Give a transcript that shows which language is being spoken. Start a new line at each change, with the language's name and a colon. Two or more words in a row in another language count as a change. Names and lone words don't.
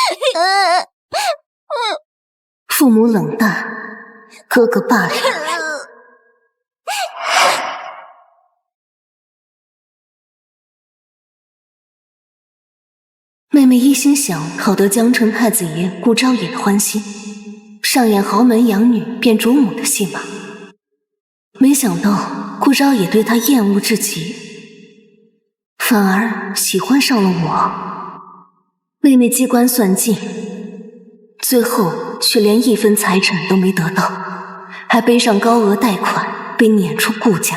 Chinese: 父母冷淡，哥哥霸凌。妹妹一心想讨得江城太子爺顧昭野的歡心，上演豪門養女變主母的戲碼。沒想到顧昭野對她厭惡至極，反而喜歡上了我。妹妹機關算盡，最後卻連1分財產都沒得到，還背上高額貸款，被攆出顧家。